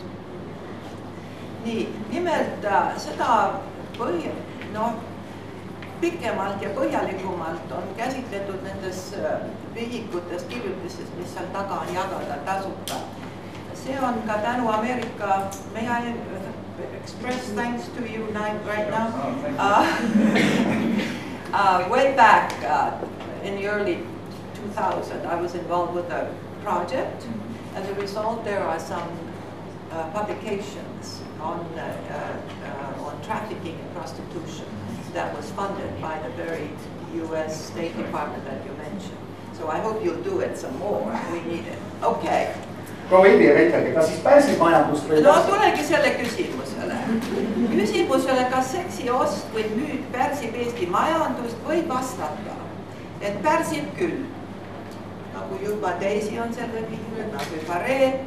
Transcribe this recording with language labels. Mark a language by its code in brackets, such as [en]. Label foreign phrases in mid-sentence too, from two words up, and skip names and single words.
[et] Nii, nimelt seda pikemalt ja põhjalikumalt on käsitletud nendes vihikutes, kirjutistest, mis seal taga on jagada tasuta. See on ka tänu Ameerika, [en] may I express thanks to you right now? Way back in the early 2000, I was involved with a project. As a result, there are some publications on trafficking and prostitution that was funded by the very US State Department that you mentioned. So I hope you'll do it some more. We need it. Okay. [et] Proua Ildi, kas siis pääsib majandust või? No tulegi selle küsimusele. Küsimusele, kas seksi ost või müük pärsib Eesti majandust, võib vastata, et pärsib küll. Nagu juba teisi on selle viinud, nagu juba Reet.